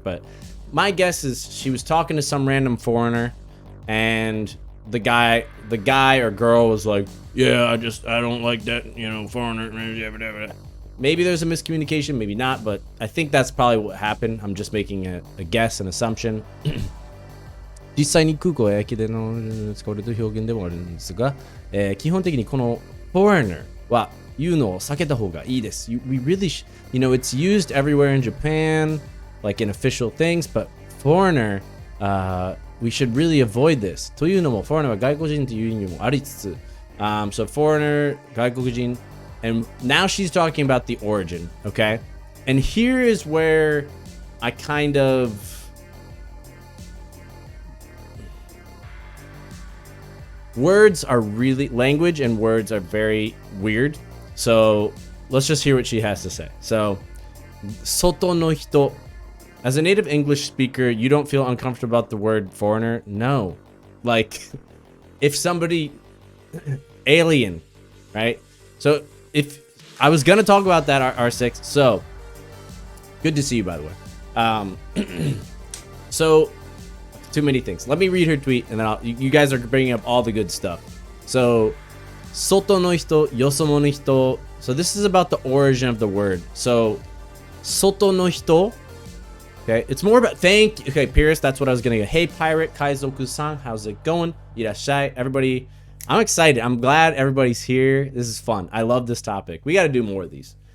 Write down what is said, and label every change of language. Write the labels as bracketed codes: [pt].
[en] But my guess is she was talking to some random foreigner and the guy or girl was like, yeah, I don't like that, foreigner. Maybe there's a miscommunication, maybe not, but I think that's probably what happened. I'm just making a guess, an assumption. [ja] 実際に空港や駅での使われる表現でもあるんですが、基本的にこの foreigner は言うのを避けた方がいいです。 [en] We really, it's used everywhere in Japan, like in official things, but foreigner, we should really avoid this. [ja] というのも foreigner は外国人という意味もありつつ、 [en] so foreigner, 外国人, and now she's talking about the origin, okay? And here is where I kind of language and words are very weird. So let's just hear what she has to say. So, 外の人. As a native English speaker, you don't feel uncomfortable about the word foreigner? No. Like, if somebody, alien, right? So if I was going to talk about that R6, so good to see you, by the way. So too many things. Let me read her tweet and then you guys are bringing up all the good stuff. So, [ja] 外の人, よそ者の人. [en] So this is about the origin of the word. So, 外の人. Okay, it's more about okay, Pierce, that's what I was gonna go. Hey Pirate Kaizoku-san, how's it going? Irashai, everybody. I'm excited. I'm glad everybody's here. This is fun. I love this topic. We gotta do more of these.